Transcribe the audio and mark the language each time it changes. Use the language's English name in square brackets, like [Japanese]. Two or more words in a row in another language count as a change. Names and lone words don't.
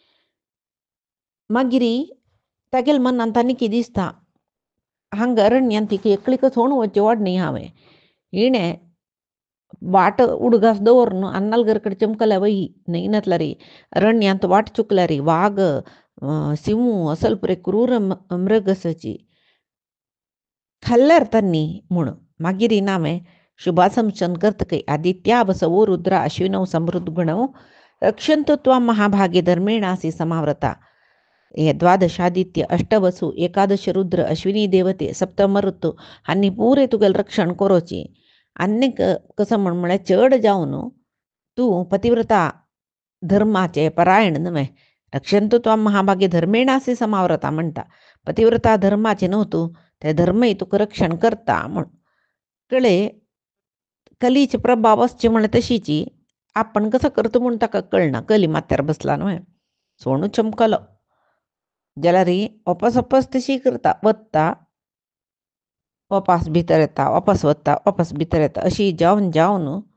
[Konkani] मागीर तागेले मनांत आनी कितें दिसता हांगा अरण्यान तिका एकलीक सोण वचचें वड न्ही हांवें हिणें वाट उडगास दवरून अन्नालगर कडेन चमकल्या वही न्ही नातल्यार अरण्यांत वाट चुकल्यार वाग सिंह असल पुरे क्रूर मृग आसाची खाल्ल्यार तन्नी म्हूण मागीर हांवें शुभासंशन करतकय [Sanskrit] आदित्या बसवो रुद्र अश्विनौ समृद्ध गुणौ रक्षन्तु त्वां महाभागे धर्मेणासि समाव्रता [Konkani] हे द्वादशादित्य अष्टवसु एकादश रुद्र अश्विनी देवते सप्तमऋतू हांणी पुरे तुगेलें रक्षण करोची आनीक कसं म्हळ्यार चड जावन तूं पतिव्रता धर्माचे परायण न्हय [Sanskrit] रक्षन्तु त्वां महाभागे धर्मेणासि समाव्रता [Konkani] म्हणटा पतिव्रता धर्माचे न्हू तूं ते धर्मय तुका रक्षण करता म्हूण कळ्ळें कलीचे प्रभाव आसचे म्हळ्यार तशीची आपण कसं करता म्हूण ताका कळना कली माथ्यार बसला न्हय सोणू चमकलो जाल्यार ओपास तशी करता वत्ता वापस भितर येता वापस वता वापस भितर येता अशी जावन जावन